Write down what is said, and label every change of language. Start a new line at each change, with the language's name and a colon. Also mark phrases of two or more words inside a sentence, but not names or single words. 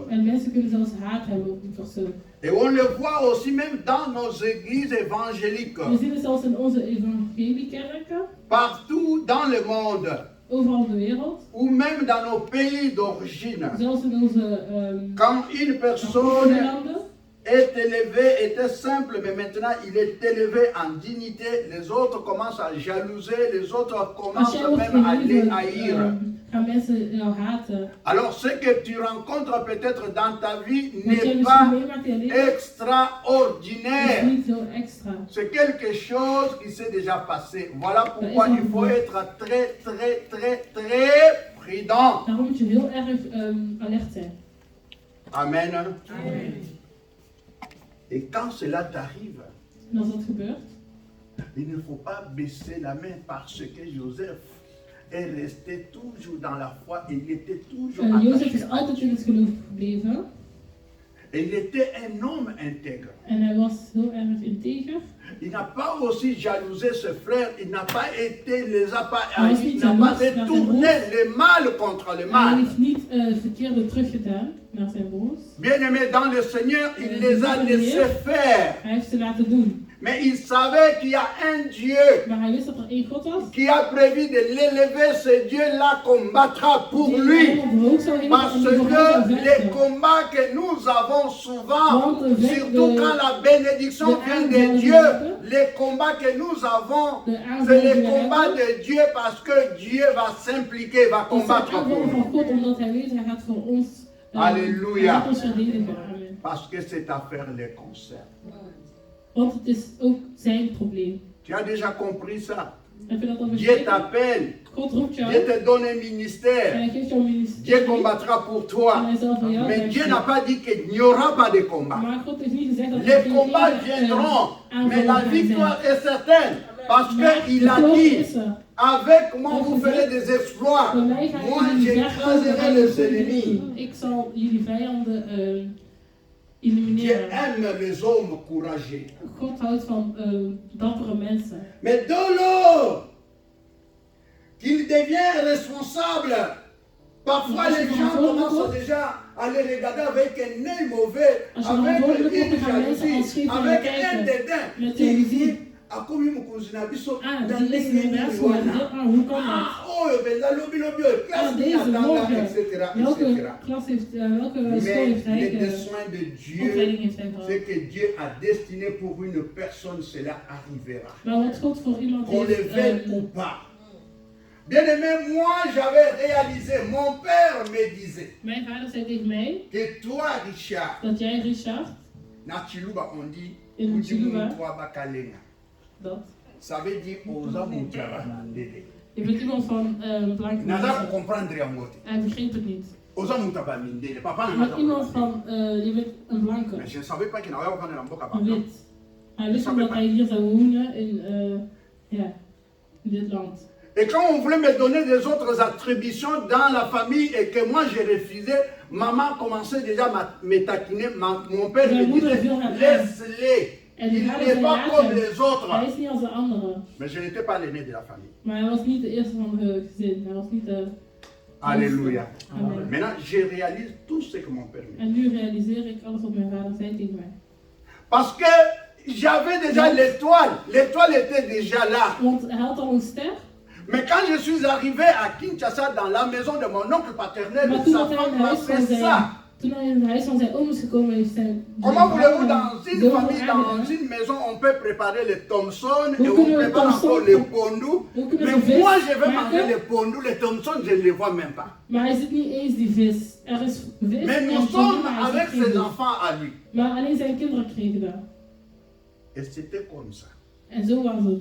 Dutch: En mensen kunnen zelfs haat hebben op die persoon.
French: Et on le voit aussi même dans nos églises évangéliques.
Dutch: We zien het zelfs in onze evangeliekerken,
French: Partout dans le monde.
Dutch: overal in de wereld.
French: Ou même dans nos pays d'origine.
Dutch: Zelfs in onze
French: Quand une personne
Dutch: landen.
French: est élevé, était simple, mais maintenant il est élevé en dignité. Les autres commencent à jalouser, les autres
Dutch: Als
French: commencent
Dutch: jij wordt
French: même à les
Dutch: verheven,
French: haïr.
Dutch: gaan mensen jou haten.
French: Alors ce que tu rencontres peut-être dans ta vie
Dutch: Wat jij
French: n'est
Dutch: misschien
French: pas
Dutch: meemaakt in je leven is
French: extraordinaire.
Dutch: niet zo extra.
French: C'est quelque chose qui s'est déjà passé. Voilà pourquoi il faut être très, très, très, très prudent.
Dutch: Daarom moet je heel erg alert zijn.
French: Amen.
Dutch: Amen.
French: Et quand cela t'arrive,
Dutch: En als dat gebeurt,
French: il ne faut pas baisser la main parce que Joseph est resté toujours dans la foi. Il était toujours
Dutch: Jozef
French: attaché
Dutch: is
French: à
Dutch: altijd
French: Dieu.
Dutch: in het geloof gebleven.
French: Et il était un homme intègre.
Dutch: En hij was heel erg integer.
French: Il n'a pas aussi jalousé ses frères. Il n'a pas été, les a pas
Dutch: Hij was
French: haïs. Il
Dutch: niet
French: n'a pas
Dutch: jaloers naar zijn
French: détourné
Dutch: broers.
French: le mal contre le
Dutch: Hij
French: mal.
Dutch: heeft niet het verkeerde teruggedaan naar zijn broers.
French: Bien-aimés dans le Seigneur, il les a laissés faire.
Dutch: Hij heeft ze laten doen.
French: Mais il savait qu'il y a un Dieu
Dutch: Maar hij wist dat er één God was.
French: qui a prévu de l'élever. Ce Dieu-là combattra pour
Dutch: Die
French: lui.
Dutch: hem omhoog zou halen
French: Parce
Dutch: en die voor hem
French: que
Dutch: zou
French: les
Dutch: vechten.
French: combats que nous avons souvent, surtout
Dutch: de-
French: quand la bénédiction
Dutch: de
French: vient de
Dutch: aanvallen
French: Dieu,
Dutch: hebben.
French: les combats que nous avons,
Dutch: De
French: c'est
Dutch: aanvallen die
French: les
Dutch: we
French: combats
Dutch: hebben.
French: de Dieu parce que Dieu va s'impliquer, va
Dutch: Dat zijn
French: combattre pour
Dutch: aanvallen
French: nous.
Dutch: van God omdat hij weet hij gaat voor ons. Halleluja. Hij gaat ons verdedigen. Amen.
French: Parce que cette affaire les concerne.
Dutch: Want het is ook zijn probleem.
French: Tu as déjà compris ça?
Dutch: Heb je dat al
French: Dieu
Dutch: begrepen?
French: t'appelle.
Dutch: God roept jou.
French: Dieu te donne un
Dutch: En
French: ministère.
Dutch: hij geeft jou een
French: Dieu
Dutch: ministerie.
French: combattra pour
Dutch: En
French: toi.
Dutch: hij zal voor jou
French: Mais Dieu
Dutch: vechten.
French: n'a pas dit qu'il n'y aura pas de combat.
Dutch: Maar God heeft niet gezegd dat
French: Les
Dutch: geen
French: combats
Dutch: ene,
French: viendront,
Dutch: aanvallen
French: mais la
Dutch: gaan zijn.
French: victoire est certaine. Parce
Dutch: Maar
French: qu'il
Dutch: de
French: a
Dutch: geloof
French: dit,
Dutch: is er.
French: avec moi vous ferez des exploits.
Dutch: Door mij ga
French: Moi
Dutch: ik jullie
French: j'écraserai
Dutch: verkopen
French: les
Dutch: en
French: ennemis.
Dutch: ik zal jullie vijanden
French: Dieu
Dutch: elimineren.
French: aime les hommes courageux.
Dutch: God houdt van dappere mensen.
French: Mais dès lors qu'il devient responsable, parfois les gens commencent déjà à les regarder avec un œil mauvais,
Dutch: Als je
French: avec
Dutch: verantwoordelijk wordt,
French: une
Dutch: dan gaan mensen als
French: jalousie,
Dutch: scheef naar
French: avec
Dutch: je
French: un
Dutch: kijken.
French: dédain.
Dutch: Met
French: Il
Dutch: jaloezie.
French: dit, ah, comme il me considère, biso,
Dutch: Ah,
French: dans
Dutch: die
French: les
Dutch: is een mens geworden. Hoe kan dat? Ah, oh, ben,
French: la lobby, lobby, classe,
Dutch: Ah, deze
French: attendant,
Dutch: morgen.
French: etc.,
Dutch: Welke
French: etc.
Dutch: klas heeft, welke school
French: Mais
Dutch: heeft hij,
French: les desseins de Dieu,
Dutch: opleiding heeft hij
French: ce
Dutch: gehad?
French: que Dieu a destiné pour une personne, cela arrivera.
Dutch: Maar wat God voor iemand
French: Qu'on le
Dutch: heeft,
French: veuille ou pas. Bien aimé, moi j'avais réalisé, mon père me disait
Dutch: mijn vader zei tegen mij
French: que toi, Richard,
Dutch: dat jij, Richard,
French: na Chiluba on dit,
Dutch: In Chiluba.
French: toi bakalenga.
Dutch: dat
French: Ça veut dire aux hommes qui
Dutch: je bent iemand van blanke Naza mensen.
French: comprendre en mot.
Dutch: Hij begreep het niet.
French: Aux hommes qui mindele. Papa
Dutch: Je
French: n'a
Dutch: bent iemand van, je bent een blanke,
French: Mais je ne savais pas qu'il n'avait pas de mboka
Dutch: een wit. Hij wist niet dat hij hier zou wonen in, ja, in dit land.
French: Et quand on voulait me donner des autres attributions dans la famille et que moi j'ai refusé, maman commençait déjà à me taquiner. Mon père me disait, laisse-les.
Dutch: En
French: Il
Dutch: die vader
French: n'est
Dutch: zei
French: pas comme
Dutch: later,
French: les
Dutch: hij
French: autres.
Dutch: is niet als de anderen.
French: Mais je n'étais pas l'aîné de la famille.
Dutch: Maar hij was niet de eerste van het gezin. Hij was niet de...
French: Alléluia.
Dutch: Amen.
French: Maintenant, je réalise tout ce que mon père me dit. En nu realiseer ik alles wat mijn vader zei tegen mij. Parce que j'avais déjà l'étoile. L'étoile était déjà là.
Dutch: Want hij had al een ster.
French: Mais quand je suis arrivé à Kinshasa, dans la maison de mon oncle paternel,
Dutch: Maar toen
French: sa
Dutch: hij in
French: femme
Dutch: het
French: m'a
Dutch: huis van
French: fait
Dutch: zijn,
French: ça.
Dutch: toen hij in het huis van zijn oom is gekomen, heeft zijn...
French: Comment voulez-vous, dans une
Dutch: zoveel
French: famille, dans
Dutch: aangedaan.
French: une maison, on peut préparer le Thomson et
Dutch: Hoe
French: on
Dutch: kunnen we
French: prépare
Dutch: Thomson
French: encore le
Dutch: van-
French: pondou.
Dutch: Hoe kunnen
French: Mais
Dutch: we vis
French: moi, je vais
Dutch: maken?
French: manger le pondou, le Thomson, je ne le vois même pas.
Dutch: Maar hij zit niet eens die vis. Er is vis
French: Mais
Dutch: en
French: nous
Dutch: vis,
French: sommes
Dutch: maar hij
French: avec
Dutch: zit geen
French: ses
Dutch: vis.
French: enfants à lui.
Dutch: Maar alleen zijn kinderen kregen dat.
French: Et c'était comme ça,
Dutch: En zo was het.